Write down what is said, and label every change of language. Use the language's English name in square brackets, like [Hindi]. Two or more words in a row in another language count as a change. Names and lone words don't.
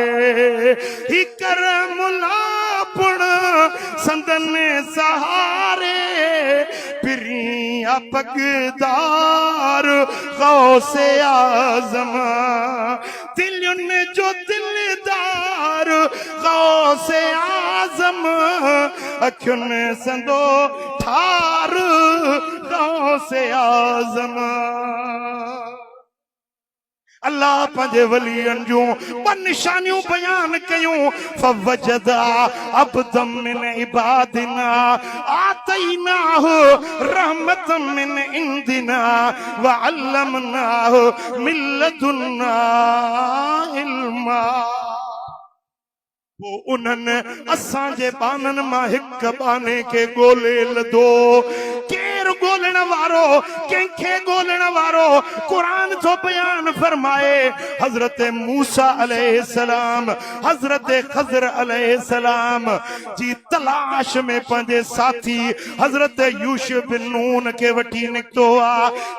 [Sindhi] ही कर मुलापुण संदन सहारे, पिरिया पगदार गौसे आज़म, दिलयुनि जो दिलदार गौसे आज़म, अखियुनि संदो ठार गौसे आज़म। अल्लाह पंहिंजे वलियन जूं ॿ निशानियूं बयान कयूं। [Arabic] فوجدا عبدا من عبادنا آتيناه رحمة من عندنا وعلمناه من لدنا علما. [Sindhi] वो उन्हनि असांजे बाननि मां हिक बाने के ॻोल्हे लधो। केरु ॻोल्हण वारो, कंहिंखे ॻोल्हण वारो? क़ुरान जो बयान फरमाए हज़रत मूसा अलैहिस्सलाम, हज़रत ख़ज़र अलैहिस्सलाम जी तलाश में पंहिंजे साथी हज़रत यूसुफ बिन नून के वठी निकितो आ।